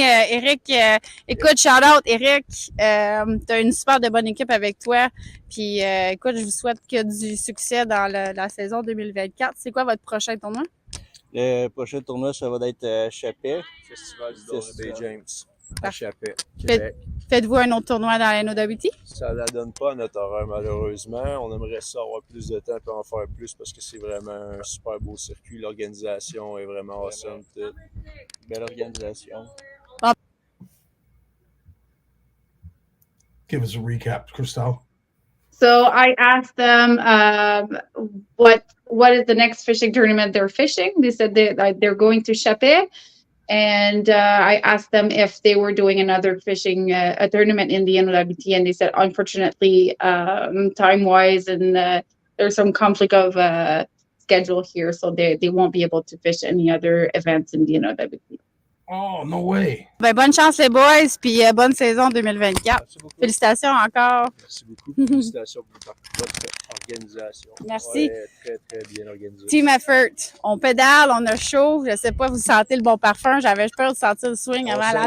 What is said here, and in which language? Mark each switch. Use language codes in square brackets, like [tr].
[fr] Eric, écoute, shout-out, Eric. T'as une super de bonne équipe avec toi. Puis, écoute, je vous souhaite que du succès dans la saison 2024. C'est quoi votre prochain tournoi? Le prochain tournoi, ça va être à Chapet, Festival du Doré Bay James. À Chapet, Québec. Faites-vous un autre tournoi dans la NOWT? Ça ne la donne pas à notre horaire, malheureusement. On aimerait ça avoir plus de temps et en faire plus parce que c'est vraiment un super beau circuit. L'organisation est vraiment awesome. Belle organisation. [en] Give us a recap, Christelle. So I asked them what is the next fishing tournament they're fishing. They said they're going to Chapet. And I asked them if they were doing another fishing a tournament in the NOWT, and they said, unfortunately, time-wise, and there's some conflict of schedule here, so they won't be able to fish any other events in the NOWT. Oh, no way. [fr] Ben, bonne chance les boys, puis bonne saison 2024. Merci beaucoup. Félicitations encore. Merci beaucoup. Félicitations pour votre organisation. Merci. Ouais, très, très bien organisé. [en] Team effort. [fr] On pédale, on a chaud. Je sais pas, vous sentez le bon parfum. J'avais peur de sentir le swing avant la